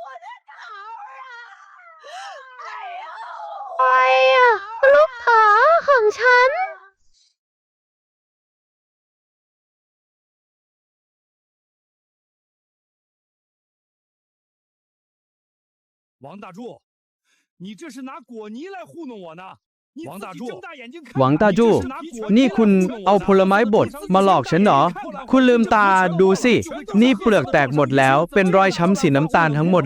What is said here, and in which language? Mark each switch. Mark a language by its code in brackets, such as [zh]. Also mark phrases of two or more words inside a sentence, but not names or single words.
[th] 哎呀，ลูกท้อของ ของฉัน [zh] 王大柱，你这是拿果泥来糊弄我呢？王大柱， [th] หวังตาจู้นี่คุณเอาผลไม้บดมาหลอกฉันเหรอ คุณลืมตาดูสิ นี่เปลือกแตกหมดแล้ว เป็นรอยช้ำสีน้ำตาลทั้งหมด